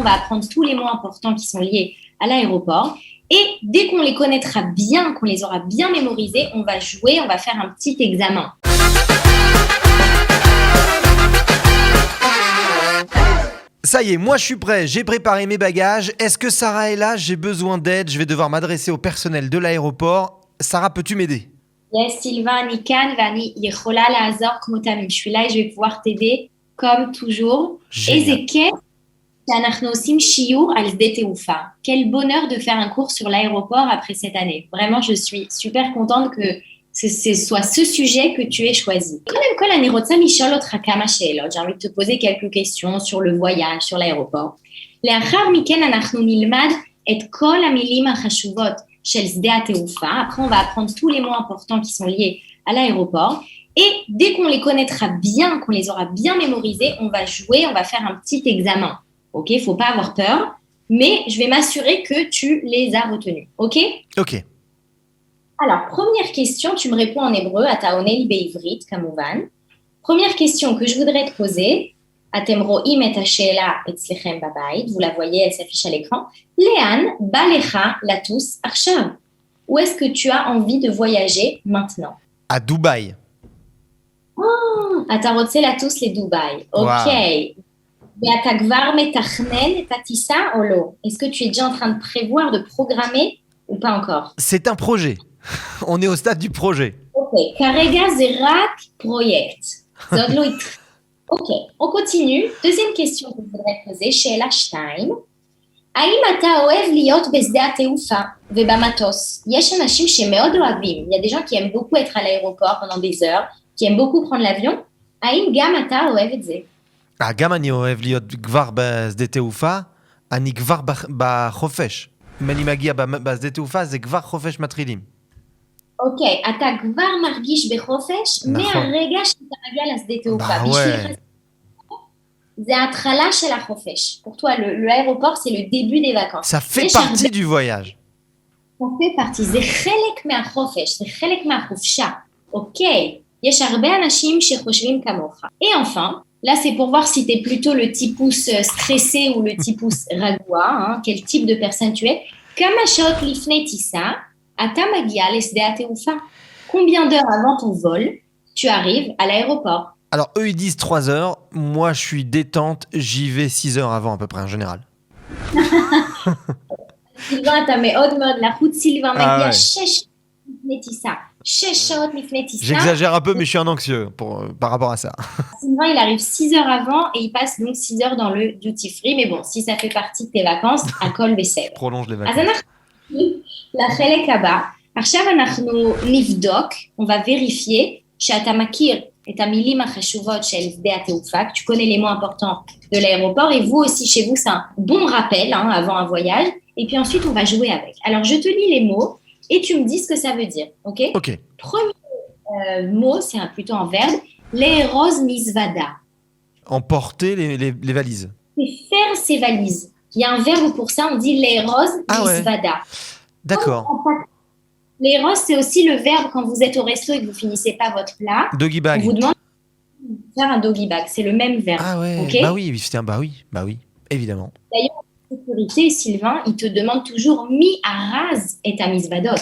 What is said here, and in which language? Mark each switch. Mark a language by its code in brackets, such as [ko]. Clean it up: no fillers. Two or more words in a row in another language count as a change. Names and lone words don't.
[fr] va apprendre tous les mots importants qui sont liés à l'aéroport. Et dès qu'on les connaîtra bien, qu'on les aura bien mémorisés, on va jouer, on va faire un petit examen. Ça y est, moi je suis prêt, j'ai préparé mes bagages. Est-ce que Sarah est là? J'ai besoin d'aide, je vais devoir m'adresser au personnel de l'aéroport. Sarah, peux-tu m'aider? [en] Yes, Sylvain, [he] אני כאן ואני יכולה לעזור כמו תמיד. [fr] Je suis là et je vais pouvoir t'aider comme toujours. Génial. [he] איזה כיף שאנחנו עושים שיעור על שדה תעופה. [fr] Quel bonheur de faire un cours sur l'aéroport après cette année. Vraiment, je suis super contente que ce soit ce sujet que tu aies choisi. [he] קודם כל, אני רוצה לשאול אותך כמה שאלות. [fr] J'ai envie de te poser quelques questions sur le voyage, sur l'aéroport. [he] לאחר מכן אנחנו נלמד את כל המילים החשובות של שדה התעופה. [fr] Après, on va apprendre tous les mots importants qui sont liés à l'aéroport. Et dès qu'on les connaîtra bien, qu'on les aura bien mémorisés, on va jouer, on va faire un petit examen. Ok, faut pas avoir peur, mais je vais m'assurer que tu les as retenus. Ok? Ok. Alors, première question, tu me réponds en hébreu, [he] אתה עונה לי בעברית, כמובן. [fr] Première question que je voudrais te poser, [he] אתם רואים את השאלה אצלכם בבית, [fr] vous la voyez, elle s'affiche à l'écran. [he] לאן בא לך לטוס עכשיו? [fr] Où est-ce que tu as envie de voyager maintenant? À Dubaï. [he] אתה רוצה לטוס לדובאי, אוקיי. ואתה כבר מתכנן את הטיסה או לא? [fr] Est-ce que tu es déjà en train de prévoir, de programmer ou pas encore? C'est un projet. On est au stade du projet. [he] אוקיי, כרגע זה רק פרויקט. זה עוד לא התחיל. אוקיי, [fr] on continue. Deuxième question que je voudrais poser, [he] שאלה 2. האם אתה אוהב להיות בשדה התעופה ובמטוס? יש אנשים שמאוד אוהבים. [fr] Il y a des gens qui aiment beaucoup être à l'aéroport pendant des heures, qui aiment beaucoup prendre l'avion. [he] האם גם אתה אוהב את זה? גם אני אוהב להיות כבר בשדה תעופה, אני כבר בחופש. אם אני מגיע בשדה תעופה, זה כבר חופש מתחילים. אוקיי, אתה כבר מרגיש בחופש מהרגע שאתה מגיע לשדה תעופה. בשבילך זה ההתחלה של החופש. [fr] Pour toi, l'aéroport, c'est le début des vacances. Ça fait partie du voyage. Ça fait partie. [he] זה חלק מהחופש, זה חלק מהחופשה. אוקיי, יש הרבה אנשים שחושבים כמוך. [fr] Et enfin, là, c'est pour voir si tu es plutôt le typus stressé ou le typus רגוע, hein, quel type de personne tu es. [he] כמה שעות לפני טיסה, אתה מגיע לשדה התעופה. [fr] Combien d'heures avant ton vol, tu arrives à l'aéroport? Alors, eux, ils disent 3 heures. Moi, je suis détente. J'y vais 6 heures avant, à peu près, en général. [he] סילבן, אתה מאוד מאוד לחוץ. סילבן מגיע 6 לפני טיסה. 6 שעות לפני טיסה. [fr] J'exagère un peu, mais je suis un anxieux par rapport à ça. Sylvain, il arrive 6 heures avant et il passe donc 6 heures dans le duty free. Mais bon, si ça fait partie de tes vacances, [he] הכל בסדר. [fr] Prolonge les vacances. [he] אז אנחנו לחלק הבא. עכשיו אנחנו נבדוק, [fr] on va vérifier [he] שאתה מכיר את המילים החשובות של שדה התעופה, [fr] que tu connais les mots importants de l'aéroport, et vous aussi chez vous, c'est un bon rappel hein, avant un voyage, et puis ensuite on va jouer avec. Alors je te lis les mots, et tu me dis ce que ça veut dire, ok? Ok. Premier mot, c'est plutôt un verbe, [he] לארוז מזוודה. [fr] Emporter les valises. C'est faire ses valises. Il y a un verbe pour ça, on dit [he] לארוז מזוודה. [fr] D'accord. L'éros, c'est aussi le verbe quand vous êtes au resto et que vous finissez pas votre plat. [en] Doggy bag. [fr] On vous demande de faire un [en] doggy bag. [fr] C'est le même verbe. Ah ouais. Okay, bah oui, évidemment. D'ailleurs, en sécurité, Sylvain, il te demande toujours [he] מי ארז את המזוודות.